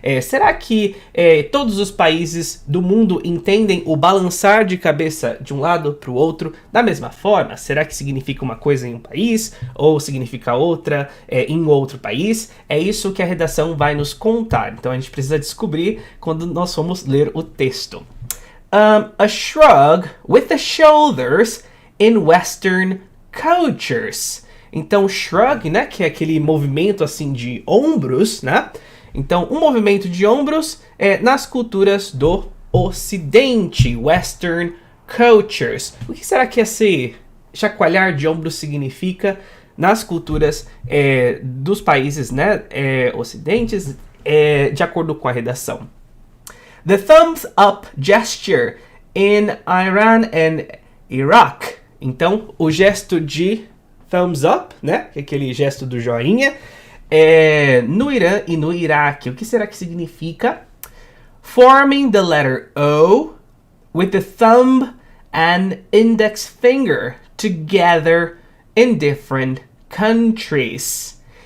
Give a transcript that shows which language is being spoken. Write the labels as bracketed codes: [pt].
[pt] Será que todos os países do mundo entendem o balançar de cabeça de um lado para o outro da mesma forma? Será que significa uma coisa em um país ou significa outra em outro país? É isso que a redação vai nos contar. Então a gente precisa descobrir quando nós formos ler o texto. [en] A shrug with the shoulders in Western cultures. [pt] Então, shrug, né, que é aquele movimento assim de ombros, né? Então, um movimento de ombros nas culturas do Ocidente, [en] Western cultures. [pt] O que será que esse chacoalhar de ombros significa nas culturas dos países, né, ocidentes, de acordo com a redação? [en] The thumbs up gesture in Iran and Iraq. [pt] Então, o gesto de thumbs up, né, que é aquele gesto do joinha, no Irã e no Iraque. O que será que significa? [en] Forming the letter O with the thumb and index finger together in different countries.